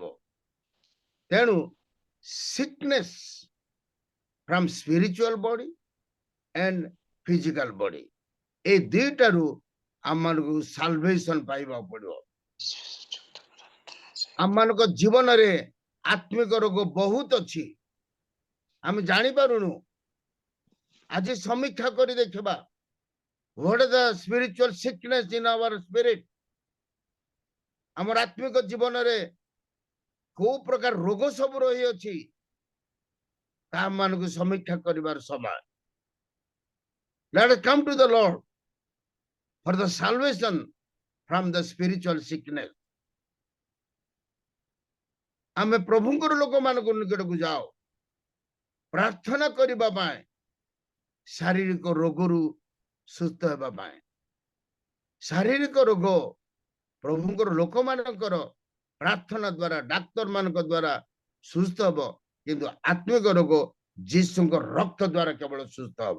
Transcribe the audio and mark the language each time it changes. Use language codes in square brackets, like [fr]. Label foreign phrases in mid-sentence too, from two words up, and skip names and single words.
[or] ତେଣୁ [en] sickness from spiritual body and physical body, [or] এই ଦୁଇଟାରୁ ଆମମାନଙ୍କୁ ସାଲଭେସନ ପାଇବାକୁ ପଡିବ। ଆମମାନଙ୍କ ଜୀବନରେ ଆତ୍ମିକ ରୋଗ ବହୁତ ଅଛି, ଆମେ ଜାଣିପାରୁନୁ। ଆଜି ସମୀକ୍ଷା କରି ଦେଖିବା, [en] what is the spiritual sickness in our spirit? [or] ଆମର ଆତ୍ମିକ ଜୀବନରେ କୋଉ ପ୍ରକାର ରୋଗ ସବୁ ରହିଅଛି, ତା ଆମମାନଙ୍କୁ ସମୀକ୍ଷା କରିବାର ସମୟ। [en] Let us come to the Lord for the salvation from the spiritual sickness. [or] ଆମେ ପ୍ରଭୁଙ୍କର ଲୋକମାନଙ୍କ ନିକଟକୁ ଯାଅ ପ୍ରାର୍ଥନା କରିବା ପାଇଁ, ଶାରୀରିକ ରୋଗରୁ ସୁସ୍ଥ ହେବା ପାଇଁ। ଶାରୀରିକ ରୋଗ ପ୍ରଭୁଙ୍କର ଲୋକମାନଙ୍କର ପ୍ରାର୍ଥନା ଦ୍ୱାରା, ଡାକ୍ତର ମାନଙ୍କ ଦ୍ୱାରା ସୁସ୍ଥ ହେବ, କିନ୍ତୁ ଆତ୍ମିକ ରୋଗ ଯୀଶୁଙ୍କ ରକ୍ତ ଦ୍ୱାରା କେବଳ ସୁସ୍ଥ ହେବ।